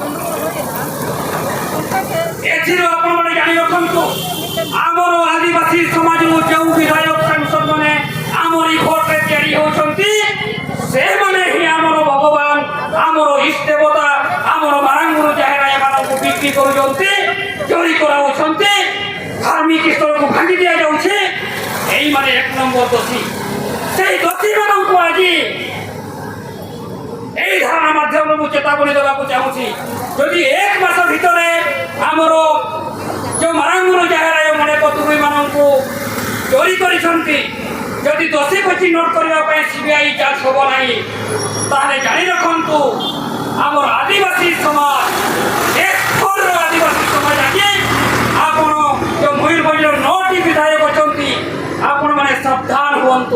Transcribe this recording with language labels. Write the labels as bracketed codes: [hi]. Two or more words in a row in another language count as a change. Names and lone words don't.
[or] ଏଥିରୁ ଆପଣମାନେ ଜାଣି ରଖନ୍ତୁ ଆମର ଆଦିବାସୀ ସମାଜରୁ ଯେଉଁ ବିଧାୟକ ସାଂସଦ ମାନେ ଆମରି ଭୋଟରେ ତିଆରି ହେଉଛନ୍ତି ସେମାନେ ହିଁ ଆମର ଭଗବାନ, ଆମର ଇଷ୍ଟ ଦେବତା, ଆମର ମାରାଙ୍ଗୁରୁ ଜାହେରା ଏମାନଙ୍କୁ ବିକ୍ରି କରୁଛନ୍ତି, ଚୋରି କରାଉଛନ୍ତି, ଧାର୍ମିକ ସ୍ଥଳକୁ ଭାଙ୍ଗି ଦିଆଯାଉଛି। ଏହିମାନେ 1 ନମ୍ବର ଦୋଷୀ। সেই ଦୋଷୀମାନଙ୍କୁ ଆଜି ଏହି ଧାରଣା ମାଧ୍ୟମେ ମୁଁ ଚେତାବନୀ ଦେବାକୁ ଚାହୁଁଛି ଯଦି 1 ମାସ ଭିତରେ ଆମର ଯେଉଁ ମାରାଙ୍ଗୁରୁ ଜାହେରା ମାନେ ପତୁରୀମାନଙ୍କୁ ଚୋରି କରିଛନ୍ତି, ଯଦି ଦୋଷୀକୁ ଚିହ୍ନଟ କରିବା ପାଇଁ ସିବିଆଇ ଯାଞ୍ଚ ହେବ ନାହିଁ ତାହେଲେ ଜାଣି ରଖନ୍ତୁ ଆମର ଆଦିବାସୀ ସମାଜ ଆଦିବାସୀ ସମାଜ ଆଜି ଆପଣ ଯେଉଁ ମୟୂରଭଞ୍ଜର 9ଟି ବିଧାୟକ ଅଛନ୍ତି ଆପଣମାନେ ସାବଧାନ ହୁଅନ୍ତୁ।